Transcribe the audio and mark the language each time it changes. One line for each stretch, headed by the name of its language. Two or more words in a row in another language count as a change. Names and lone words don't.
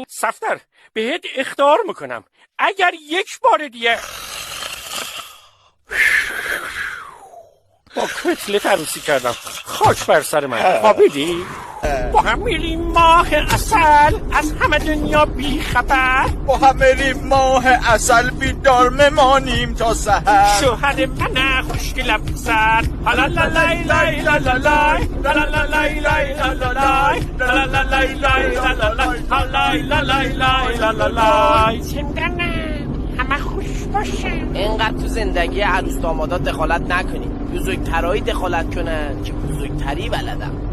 Persian: صفدر بهت اخطار میکنم اگر یک بار دیگه با کتلت عروسی کردم. خاک بر سر من. خوابیدی؟ با هم میریم ماه عسل از همه دنیا بی خبر. با هم میریم ماه عسل بیدار میمانیم تا سحر. شوهر من خوشگل زد لا لا لای لای لا لا لای لا لا لای لای لا لا لای لا لا لای لای لا لا لای لا لای لای لا لا لای. همه خوش باشن. اینقدر تو زندگی عروس دامادات دخالت نکنید. بزرگترایی دخالت کنن که بزرگتری بلدن.